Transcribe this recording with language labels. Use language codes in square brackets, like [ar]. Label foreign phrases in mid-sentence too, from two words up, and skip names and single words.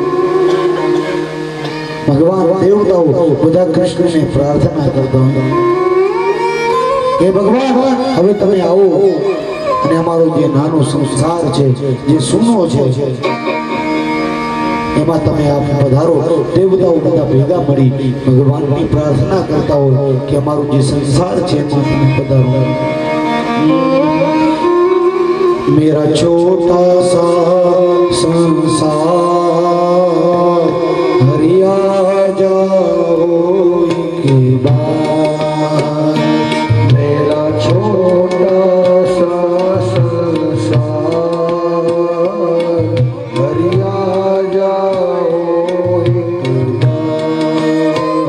[gu] ભગવાન દેવતાઓ બધા કૃષ્ણને પ્રાર્થના કરતા કે ભગવાન હવે તમે આવો અને અમારો તમારો જે નાનો સંસાર છે, જે સૂનો છે, એમાં તમે આપ પધારો. દેવતાઓ બધા ભેગા મળી ભગવાનની પ્રાર્થના કરતા હોય કે અમારો જે સંસાર છે એમાં તમે પધારો. [hi] मेरा छोटा सा संसार हरिया जाओ के बाद. मेरा छोटा सा संसार हरिया जाओ के बाद.